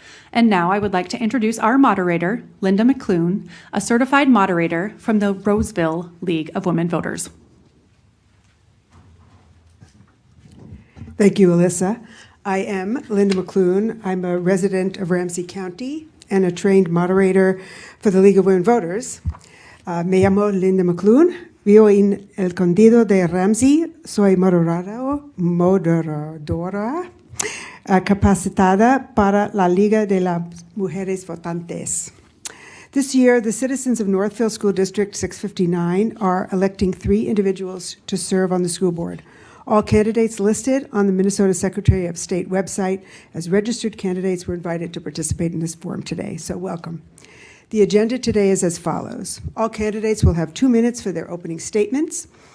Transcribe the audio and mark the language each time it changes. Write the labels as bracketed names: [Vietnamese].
[English] And now I would like to introduce our moderator, Linda McLoon, a certified moderator from the Roseville League of Women Voters. Thank you, Alyssa. I am Linda McLoon. I'm a resident of Ramsey County and a trained moderator for the League of Women Voters. [Spanish] Me llamo Linda McLoon. Vivo en el condado de Ramsey. Soy moderadora capacitada para la Liga de las Mujeres Votantes. [English] This year, the citizens of Northfield School District 659 are electing 3 individuals to serve on the school board. All candidates listed on the Minnesota Secretary of State website as registered candidates were invited to participate in this forum today, so welcome. The agenda today is as follows. All candidates will have 2 minutes for their opening statements.